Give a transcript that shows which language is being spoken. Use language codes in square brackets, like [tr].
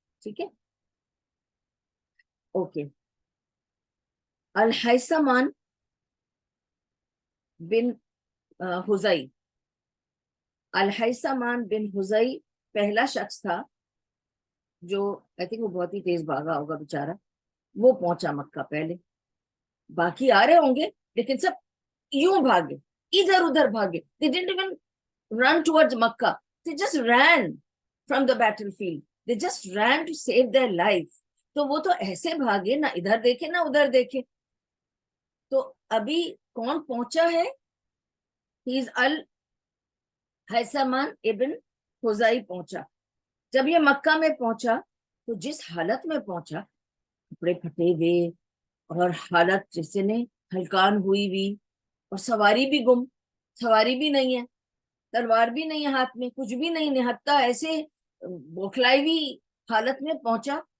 [ur] ٹھیک ہے؟ اوکے. الحیثمان بن حزئی، الحیثمان بن حزئی پہلا شخص تھا جو [en] I think [ur] وہ بہت ہی تیز بھاگا ہوگا بیچارہ، وہ پہنچا مکہ پہلے. باقی آ رہے ہوں گے لیکن سب یوں بھاگے، ادھر ادھر بھاگے. [en] They didn't even run towards Makkah. They just ran from the battlefield. They just ran to save their life. [ur] تو وہ تو ایسے بھاگے، نہ ادھر دیکھے نہ ادھر دیکھے. تو ابھی کون پہنچا ہے؟ [en] He is [ur] الحیثمان ابن حزئی پہنچا. جب یہ مکہ میں پہنچا تو جس حالت میں پہنچا، کپڑے پھٹے ہوئے، اور حالت جیسے نے ہلکان ہوئی ہوئی، اور سواری بھی گم، سواری بھی نہیں ہے، تلوار بھی نہیں ہے ہاتھ میں، کچھ بھی نہیں، نہتا ایسے بوکھلائی ہوئی حالت میں پہنچا.